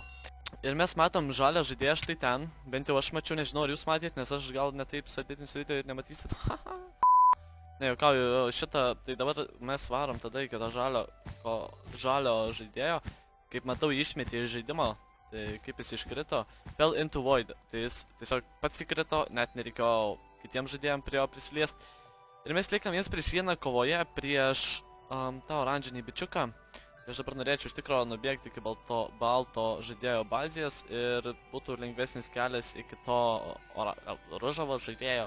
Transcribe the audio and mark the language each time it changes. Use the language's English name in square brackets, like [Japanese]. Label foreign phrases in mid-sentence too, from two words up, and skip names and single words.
[Lithuanian] Ir mes matom žalią žaidėją štai ten, bent jau aš mačiau, nežinau ar jūs matėt, nes aš gal netaip sudėtinsiu video ir nematysit. Ne, juokauju, šitą, tai dabar mes varom tada iki to žalio žaidėjo, kaip matau išmetė iš žaidimo. Tai kaip jis iškrito, [English] fell into void, [Lithuanian] tai jis tiesiog pats įkrito, net nereikėjo kitiems žaidėjams prie jo prisiliest. Ir mes liekam 1-1 kovoje prieš tą oranžinį bičiuką. Tai aš dabar norėčiau iš tikro nubėgti iki balto žaidėjo bazės ir būtų lengvesnis kelias iki to ružavo žaidėjo.